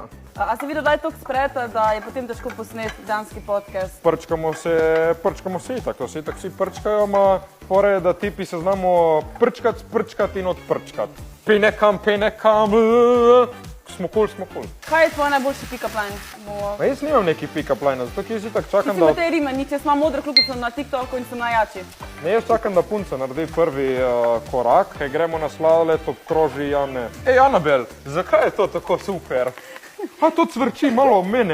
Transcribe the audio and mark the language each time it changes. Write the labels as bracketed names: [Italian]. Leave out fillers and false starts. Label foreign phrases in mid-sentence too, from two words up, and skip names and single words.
[Slovenian] A si videl, da je toliko spreta, da je potem težko posneti danski podcast? Prčkamo se itak, to se itak vsi prčkajo, ma fora je, da tipi se znamo sprčkati in odprčkati. Penekam, smo kul. Kaj je tvoj najboljši [English] pick-up line? [Slovenian] Ma jaz nimam neki [English] pick-up line, [Slovenian] zato ki jaz itak čakam, Ti si Matej Rimanič, jaz imam modro kljukico na TikToku in sem najjači. Ne, jaz čakam, da punca naredi prvi korak, kaj gremo na sladoled, obkroži Jane. Ej, Anabel, zakaj je to tako super? A to cvrči malo ob mene.